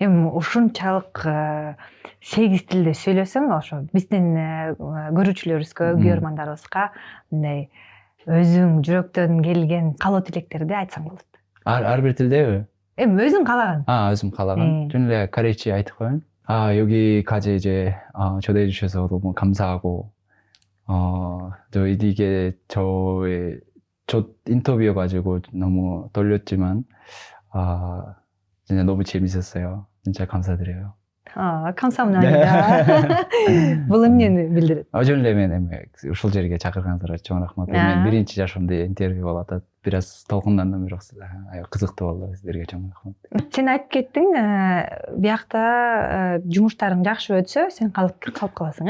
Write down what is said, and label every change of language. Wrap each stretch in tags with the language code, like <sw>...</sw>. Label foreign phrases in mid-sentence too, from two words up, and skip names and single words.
<ky>эми ушунчалык 8 тилде сүйлөсөң, ошо биздин көрүүчүлөрүбүзгө, көрөрмандарыбызга мындай өзүң жүрөктөн келген каалоо тилектерди айтсаң болот. Ар бир тилдеби? Эми өзүң каалаган. өзүм каалаган. Жөн эле корейче айтып коеюн.</ky> <ko>여기까지 이제 초대해 주셔서 너무 감사하고 이게 저의 첫 인터뷰여가지고 너무 떨렸지만 진짜 너무 재밌었어요. 진짜 감사드려요. 감사합니다.</ko> <ky>Бул эмнени билдирет? Жөн эле мен эми ушул жерге чакырганыңыздарга чоң рахмат. Мен биринчи жашымда интервью болуп атат. Бир аз толкундандым, бирок кызыктуу болду. Сиздерге чоң рахмат. Сен айтып кеттиң, биякта жумуштарың жакшы өтсө, сен калып каласың,</ky>